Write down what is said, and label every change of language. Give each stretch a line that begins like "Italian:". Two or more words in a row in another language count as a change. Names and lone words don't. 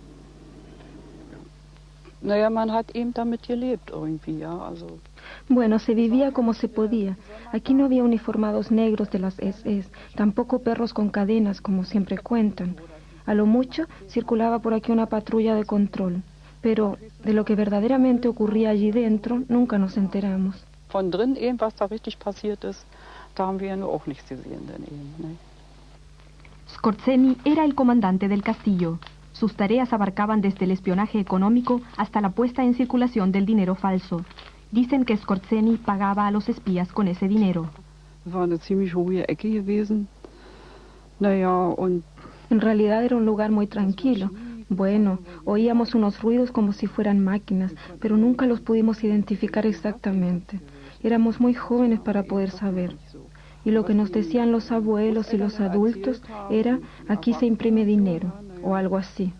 Spanish: Bueno, se vivía como se podía. Aquí no había uniformados negros de las SS, tampoco perros con cadenas, como siempre cuentan. A lo mucho circulaba por aquí una patrulla de control, pero de lo que verdaderamente ocurría allí dentro nunca nos enteramos.
German: Von drin eben, was da richtig passiert ist, da haben wir ja nur auch nichts gesehen dann eben, ne?
Spanish: Skorzeny era el comandante del castillo. Sus tareas abarcaban desde el espionaje económico hasta la puesta en circulación del dinero falso. Dicen que Skorzeny pagaba a los espías con ese dinero.
German: War eine ziemlich hohe Ecke gewesen. Naja, und
Spanish: en realidad era un lugar muy tranquilo. Bueno, oíamos unos ruidos como si fueran máquinas, pero nunca los pudimos identificar exactamente. Éramos muy jóvenes para poder saber. Y lo que nos decían los abuelos y los adultos era, aquí se imprime dinero, o algo así.